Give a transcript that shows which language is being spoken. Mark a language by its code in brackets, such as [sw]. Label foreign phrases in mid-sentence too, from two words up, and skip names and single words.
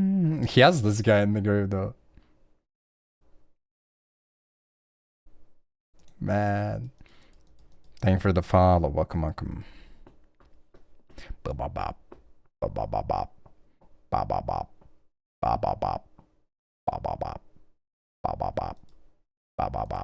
[en] He has this guy in the grave though. Man. Thank you for the follow. Welcome, welcome. Ba ba bop. Ba ba ba bop. Ba ba bop. Ba ba bop. Ba ba bop. Ba ba bop. Ba ba bop.